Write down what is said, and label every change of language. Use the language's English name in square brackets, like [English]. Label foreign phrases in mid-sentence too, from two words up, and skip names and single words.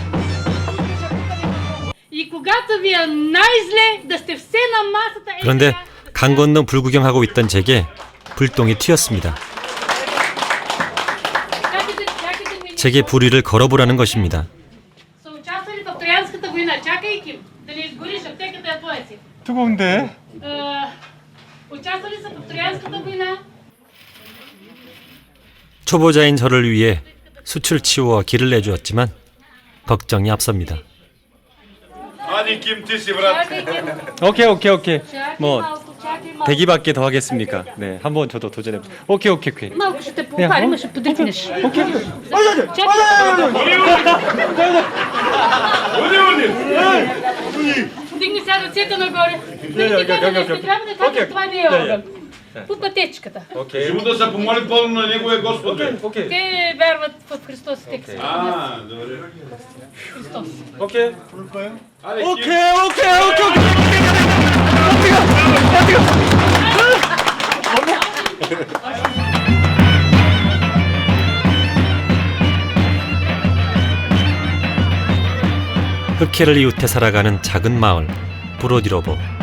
[Bulgarian] И когато ви е най-зле, да сте все на масата. [Korean] 그런데 강 건너 불 구경하고 있던 제게 불똥이 튀었습니다. 제게 불위를 걸어보라는 것입니다. [Bulgarian] Са участвали в Троянската война. Чакай, Ким, да не изгориш аптеката я твоя си. [Korean] 뜨거운데? [Bulgarian] Участвали са в Троянската война. [Korean] 초보자인 저를 위해 숯을 치워 길을 내주었지만 걱정이 앞섭니다. [Bulgarian] Ади, Ким, ти си, брат. Чакай, Ким. [Korean] 오케이. [Bulgarian] Чакай [Korean] 뭐 [Bulgarian] малко, чакай малко. [Korean] 대기밖에 더 하겠습니까? 네, 한번 저도 도전해. 오케이. [Bulgarian] Малко ще те попарим, ще подрипнеш. 오케이. Дигни сега ръцете нагоре. Да ти кажа нещо, трябва да кажа, това не е огън. По пътечката. Живо да се помоли пълно на Неговия Господ. Те вярват в Христос и те се Добре. Христос. [Korean] 오케이. 흑해를 이웃해 살아가는 작은 마을 브로디로보.